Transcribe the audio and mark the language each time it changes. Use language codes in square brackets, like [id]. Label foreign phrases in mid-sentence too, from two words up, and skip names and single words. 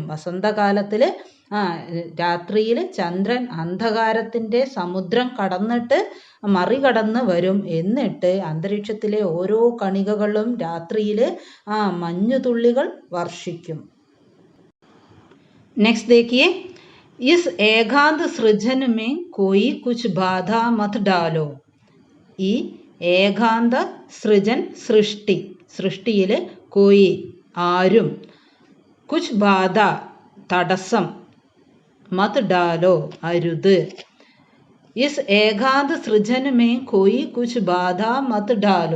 [ml] വസന്തകാലത്തിൽ രാത്രിയിൽ ചന്ദ്രൻ അന്ധകാരത്തിൻ്റെ സമുദ്രം കടന്നിട്ട് മറികടന്ന് വരും. എന്നിട്ട് അന്തരീക്ഷത്തിലെ ഓരോ കണികകളും രാത്രിയിൽ മഞ്ഞുതുള്ളികൾ വർഷിക്കും. [hi] നെക്സ്റ്റ് देखिए, इस एकांत सृजन में कोई कुछ बाधा मत डालो. [ml] ഈ ഏകാന്ത സൃജൻ സൃഷ്ടി, സൃഷ്ടിയിൽ കോയി ആരും, [hi] कुछ बाधा [ml] തടസ്സം, [hi] मत डालो [ml] അരുത്. [hi] इस एकांत सृजन में कोई कुछ बाधा मत डालो.